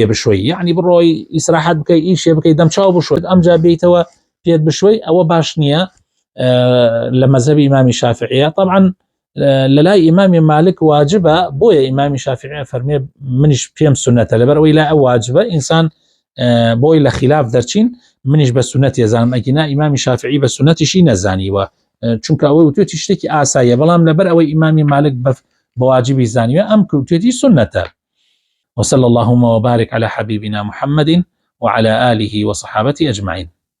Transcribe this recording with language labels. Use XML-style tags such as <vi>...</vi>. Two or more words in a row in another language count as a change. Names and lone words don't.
<ckb>بشوي يعني بڕۆی ئیسراحەت بکەی ئیشێ بکەی دەمچاو بشوێت ئەمجا بێیتەوە پێت بشوي ئەوە باش نییە لە مەذهبی ئیمامی شافعیە طبعا لەلای ئیمامی مالک واجبە بۆیە ئیمامی شافعی فەرمێ منیش پێم سنەتە لەبەرەوەی لا ئەو واجبە ئینسان بۆی لە خلاف دەرچین منیش بە سنەتی ێزانم ئەگینا ئیمامی شافعی بە سنەتیشی نەزانیوە چونکە ئەوەی وتێتی شتێکی ئاساییە بەڵام لەبەر ئەوەی ئیمامی مالک بواجبی زانیوە ئەم کەوتێتی سنەتە.</ckb> <ar>وصلى اللهم وبارك على حبيبنا محمد وعلى آله وصحابته أجمعين.</ar>